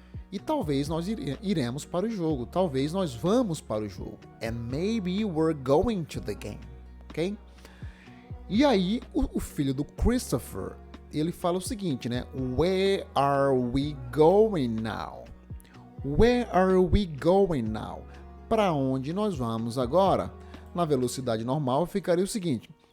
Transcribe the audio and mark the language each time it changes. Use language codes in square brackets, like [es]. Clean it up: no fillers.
[pt] E talvez nós iremos para o jogo. Talvez nós vamos para o jogo. [en] And maybe we're going to the game, ok? [pt] E aí, o filho do Christopher, ele fala o seguinte, né? [en] Where are we going now? Where are we going now? [pt] Para onde nós vamos agora? Na velocidade normal ficaria o seguinte.